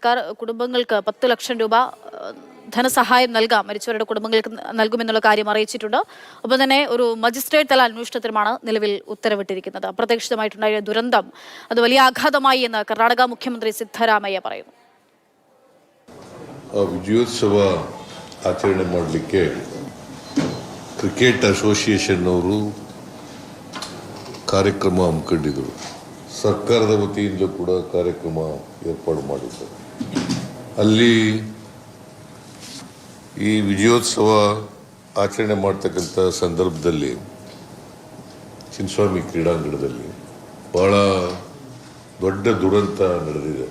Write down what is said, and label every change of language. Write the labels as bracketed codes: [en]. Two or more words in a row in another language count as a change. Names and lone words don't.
[ml] സർക്കാർ കുടുംബങ്ങൾക്ക് 10 ലക്ഷം രൂപ ധനസഹായം നൽകാം, മരിച്ചവരുടെ കുടുംബങ്ങൾക്ക് നൽകുമെന്നുള്ള കാര്യം അറിയിച്ചിട്ടുണ്ട്. ഒപ്പം തന്നെ ഒരു മജിസ്ട്രേറ്റ് തല അന്വേഷണത്തിനുമാണ് നിലവിൽ ഉത്തരവിട്ടിരിക്കുന്നത്. അപ്രതീക്ഷിതമായിട്ടുണ്ടായ ദുരന്തം അത് വലിയ ആഘാതമായി എന്ന് കർണാടക മുഖ്യമന്ത്രി സിദ്ധരാമയ്യ പറയുന്നു. [kn] ವಿಜಯೋತ್ಸವ ಆಚರಣೆ ಮಾಡಲಿಕ್ಕೆ [en] cricket association [kn] ಅವರು ಕಾರ್ಯಕ್ರಮ ಹಮ್ಮಿಕೊಂಡಿದ್ದರು. ಸರ್ಕಾರದ ವತಿಯಿಂದಲೂ ಕೂಡ ಕಾರ್ಯಕ್ರಮ ಏರ್ಪಾಡು ಮಾಡಿದ್ದರು. ಅಲ್ಲಿ ಈ ವಿಜಯೋತ್ಸವ ಆಚರಣೆ ಮಾಡ್ತಕ್ಕಂಥ ಸಂದರ್ಭದಲ್ಲಿ ಚಿನ್ನಸ್ವಾಮಿ ಕ್ರೀಡಾಂಗಣದಲ್ಲಿ ಬಹಳ ದೊಡ್ಡ ದುರಂತ ನಡೆದಿದೆ.